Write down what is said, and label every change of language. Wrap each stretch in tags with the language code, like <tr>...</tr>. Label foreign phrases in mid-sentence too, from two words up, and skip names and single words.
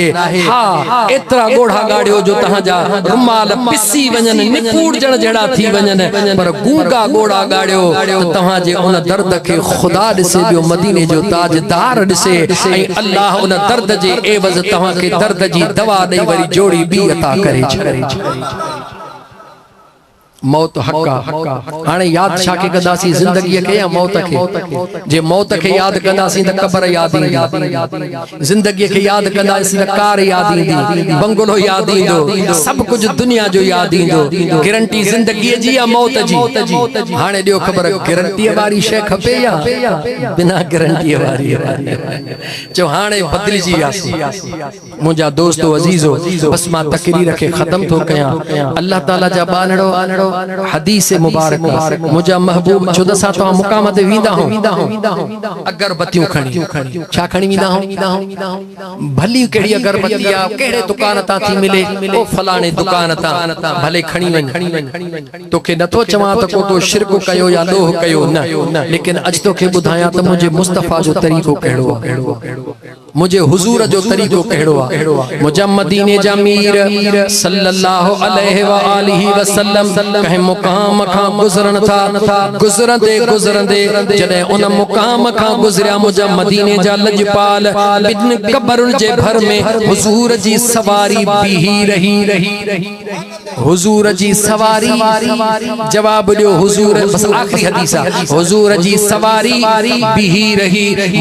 <sd>हा एतिरा ॻोढ़ा ॻाड़ियो जो तव्हांजा रुमाल पिसी वञनि, निकूड़जण जहिड़ा थी वञनि, पर गूंगा ॻोढ़ा ॻाड़ियो त तव्हांजे उन दर्द खे ख़ुदा ॾिसे पियो, मदीने जो ताजदार ॾिसे, ऐं अल्लाह उन दर्द जे एवज़ तव्हांखे दर्द जी दवा ॾेई वरी जोड़ी ॿी अता करे छॾे। मौत हक़ आहे। हाणे याद छा के कंदासीं, ज़िंदगीअ खे या मौत खे? जे मौत खे याद कंदासीं त क़बर याद ईंदी, ज़िंदगीअ खे याद कंदासीं त कार याद ईंदी, बंगलो याद ईंदो, सब कुछ दुनिया जो याद ईंदो। गारंटी ज़िंदगीअ जी या मौत जी? हाणे ॾियो ख़बर, गारंटीअ वारी शइ खपे या बिना गारंटीअ वारी? चओ हाणे बदिलजी वियासीं। मुंहिंजा दोस्तो अज़ीज़ो, बस मां तकरीर खे ख़त्म थो कयां। अल्लाह ताला जा बानड़ो हदीस मुबारक, मुझा महबूब छो दसा तो मुकाम ते वींदा हो अगरबत्तियों खणी, छा खणी वींदा हो? भली केड़ी अगरबत्ती आ, केड़े दुकान ता थी मिले, ओ फलाणे दुकान ता भले खणी वञ। तोखे नथो चवां त को तो शिरक कयो या लोह कयो न, लेकिन अज तोखे बुधाया त मुझे मुस्तफा जो तरीको केड़ो आ, मुझे हुजूर जो तरीको केड़ो आ। मुझा मदीने जा मीर</sd> <ar>صلى الله عليه وآله وسلم</ar> <sd>कहीं मुकाम खां गुजरन था, गुजरंदे जॾहिं उन मुकाम खां गुजरिया, मुझा मदीने जा लजपाल बिन कबरुन जे भर में हुजूर जी सवारी बीही रही। हुजूर जी सवारी, जवाब ॾियो हुजूर, बस आखिरी हदीस आहे, हुजूर जी सवारी बीही रही।</sd>